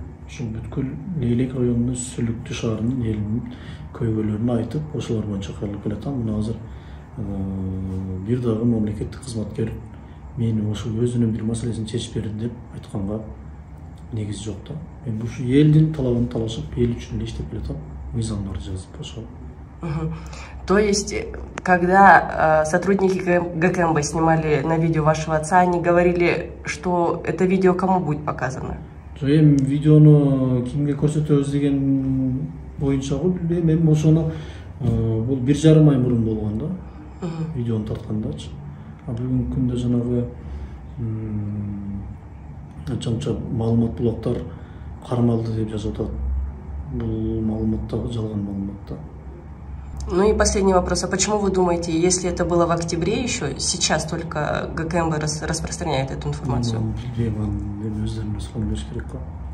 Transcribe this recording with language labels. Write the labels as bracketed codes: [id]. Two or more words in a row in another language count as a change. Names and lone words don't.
[ky] Ушул бүткүл Лейлек районунун Сүлүктүү шаарынын элинин көйгөйлөрүн айтып, ошолор боюнча кайрылып келатам. Мына азыр бир дагы мамлекеттик кызматкер мени ошол өзүнүн бир маселесин чечип бердим деп айтканга негиз жок да. Мен ушу элдин талабын талашып, эл үчүн эле иштеп келатам, мыйзамдарды жазып ошол. [ru] То есть, когда сотрудники ГКМБ снимали на видео вашего отца, они говорили, что это видео кому будет показано? [ky] Эми видеону кимге көрсөтөбүз деген боюнча билбейм, эми ошону бул 1,5 ай мурун болгон да. Видеону тарткандачы. Бүгүнкү күндө жанагы анча маалымат булактар кармалды деп жазып атат. Бул маалымат да, жалган маалымат да. [ru] Ну и последний вопрос. А почему вы думаете, если это было в октябре еще, сейчас только ГКМБ распространяет эту информацию? [ky] Билбейм, аны эми өздөрүнө суроо бериш керек го.